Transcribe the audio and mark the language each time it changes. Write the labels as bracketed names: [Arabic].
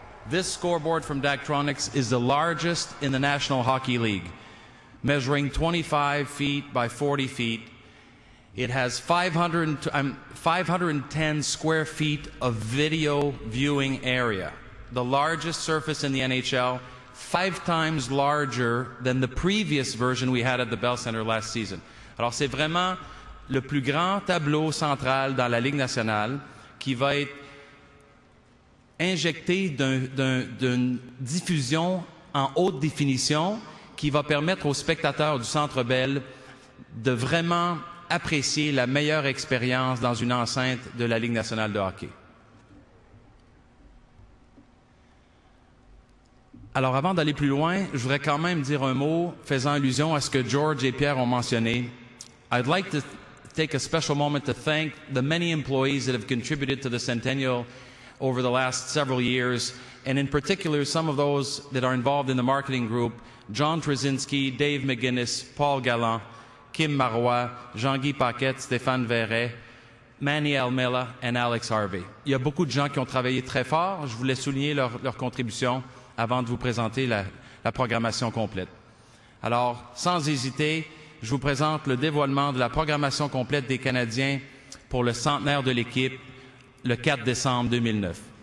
[English] This scoreboard from Daktronics is the largest in the National Hockey League, measuring 25 feet by 40 feet. It has 510 square feet of video viewing area, the largest surface in the NHL, 5 times larger than the previous version we had at the Bell Center last season. [French] Alors c'est vraiment le plus grand tableau central dans la Ligue nationale qui va être injecté d'une diffusion en haute définition qui va permettre aux spectateurs du Centre Bell de vraiment apprécier la meilleure expérience dans une enceinte de la Ligue nationale de hockey. Alors avant d'aller plus loin, je voudrais quand même dire un mot faisant allusion à ce que George et Pierre ont mentionné. [English] I'd like to take a special moment to thank the many employees that have contributed to the Centennial over the last several years, and in particular some of those that are involved in the marketing group, John Trzynski, Dave McGuinness, Paul Galland, Kim Marois, Jean-Guy Paquette, Stéphane Verret, Manny Almela and Alex Harvey. [French] Il y a beaucoup de gens qui ont travaillé très fort. Je voulais souligner leur contribution avant de vous présenter la programmation complète. Alors, sans hésiter, je vous présente le dévoilement de la programmation complète des Canadiens pour le centenaire de l'équipe le 4 décembre 2009.